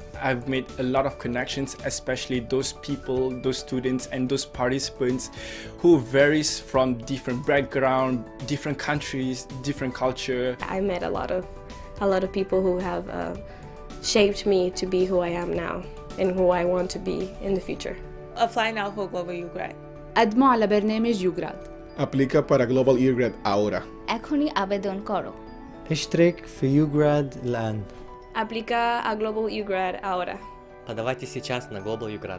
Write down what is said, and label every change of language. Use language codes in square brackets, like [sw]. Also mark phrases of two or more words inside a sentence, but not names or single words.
[en] I've made a lot of connections, especially those people, those students, and those participants who varies from different background, different countries, different culture. I met a lot of a lot of people who have shaped me to be who I am now and who I want to be in the future. Apply now for Global UGrad. [ar] قدموا على برنامج يوغراد. [es] Aplica para Global UGrad ahora. [bn] এখনই আবেদন করো। [ar] اشترك في يوغراد الآن. [es] Aplica a Global UGrad ahora. [ru] Подавайте сейчас на Global UGrad.